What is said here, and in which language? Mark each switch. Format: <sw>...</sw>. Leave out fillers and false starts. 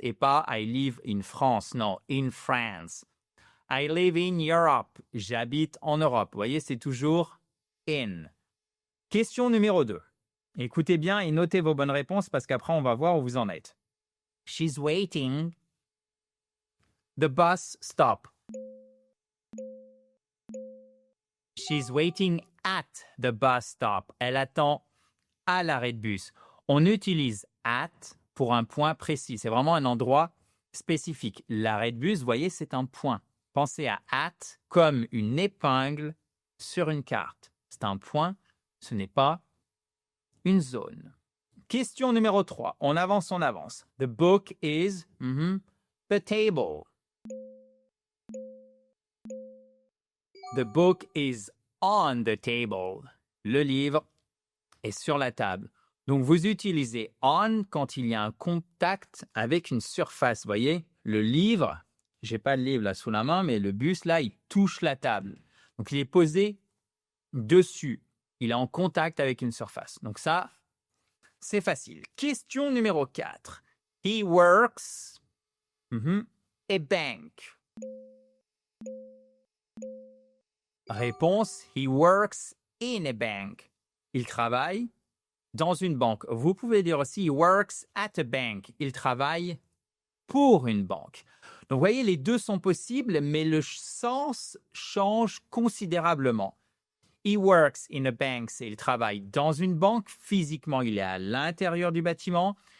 <fr>Et pas</fr> <en>I live in France, non, in France. I live in Europe,</en> <fr>j'habite en Europe. Vous voyez, c'est toujours in. Question numéro 2. Écoutez bien et notez vos bonnes réponses parce qu'après, on va voir où vous en êtes.</fr> <en>She's waiting. The bus stop. She's waiting at the bus stop.</en> <fr>Elle attend à l'arrêt de bus. On utilise at pour un point précis. C'est vraiment un endroit spécifique. L'arrêt de bus, vous voyez, c'est un point. Pensez à at comme une épingle sur une carte. C'est un point, ce n'est pas une zone. Question numéro 3. On avance, on avance.</fr> <en>The book is the table. The book is on the table.</en> <fr>Le livre est sur la table. Donc, vous utilisez on quand il y a un contact avec une surface. Vous voyez, le livre, je n'ai pas le livre là sous la main, mais le bus là, il touche la table. Donc, il est posé dessus. Il est en contact avec une surface. Donc ça, c'est facile. Question numéro 4.</fr> <en>He works a bank. Réponse, he works in a bank.</en> <fr>Il travaille dans une banque. Vous pouvez dire aussi,</fr> <en>he works at a bank.</en> <fr>Il travaille pour une banque. Donc, vous voyez, les deux sont possibles, mais le sens change considérablement.</fr> <en>He works in a bank,</en> <fr>c'est il travaille dans une banque. Physiquement, il est à l'intérieur du bâtiment.</fr>